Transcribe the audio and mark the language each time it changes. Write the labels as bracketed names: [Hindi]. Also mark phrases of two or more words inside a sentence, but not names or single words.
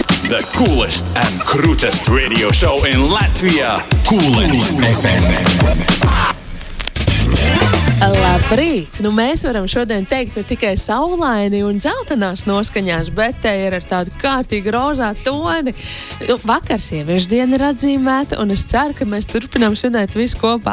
[English] The coolest and krūtest radio show in Latvia. Coolens FM. [Latvian] Labrīt! Mēs varam šodien teikt ne tikai saulaini un dzeltenās noskaņās, bet te ir ar tādu kārtīgu rozā toni. Vakar sieviešu diena ir atzīmēta, un es ceru, ka mēs turpinām svinēt visu kopā.